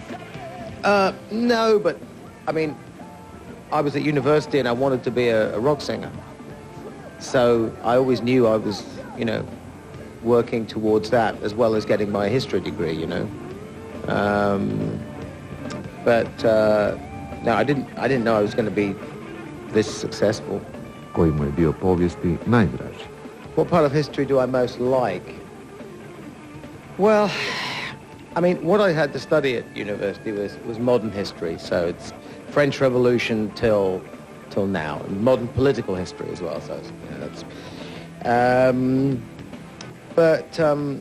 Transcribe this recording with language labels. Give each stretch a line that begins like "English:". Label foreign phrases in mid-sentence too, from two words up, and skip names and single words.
English: No, but I mean, I was at university and I wanted to be a rock singer. So I always knew I was, you know, working towards that as well as getting my history degree, you know. No, I didn't know I was going to be this successful.
Croatian: Koji mu je dio povijesti najdraži?
English: What part of history do I most like? Well, I mean, what I had to study at university was modern history, so it's French Revolution till now, and modern political history as well. So you know, that's.